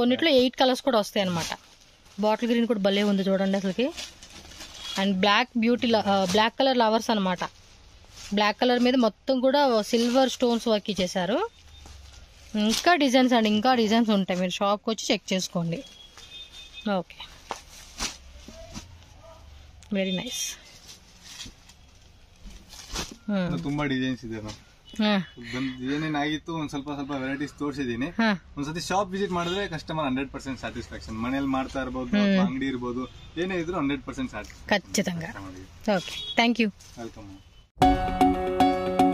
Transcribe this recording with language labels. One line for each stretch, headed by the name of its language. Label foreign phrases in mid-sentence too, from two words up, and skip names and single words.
Telugu: కొన్నిట్లో 8 కలర్స్ కూడా వస్తాయి అనమాట.
English: bottle green
Telugu: కూడా భలే ఉంది చూడండి అసలుకి. అండ్
English: black beauty, black colour lovers
Telugu: అనమాట.
English: black colour
Telugu: మీద మొత్తం కూడా
English: silver stones work
Telugu: ఇచ్చేసారు. ఇంకా డిజైన్స్ అండి, ఇంకా డిజైన్స్ ఉంటాయి. మీరు షాప్కి వచ్చి చెక్ చేసుకోండి. ఓకే,
English: very nice.
Kannada: ತುಂಬಾ ಡಿಸೈನ್ಸ್ ಇದೆ ಏನೇನಾಗಿತ್ತು ಒಂದ್ ಸ್ವಲ್ಪ ವೆರೈಟೀಸ್ ತೋರಿಸಿದೀನಿ. ಒಂದ್ಸತಿ
English: shop visit
Kannada: ಮಾಡಿದ್ರೆ
English: customer 100% satisfaction.
Kannada: ಮನೇಲಿ ಮಾಡ್ತಾ ಇರ್ಬೋದು, ಅಂಗಡಿ ಇರ್ಬೋದು, ಏನೇ ಇದ್ರು 100%
Telugu: ఖచ్చితంగా. ఓకే,
English: thank you.
Telugu: వెల్కమ్.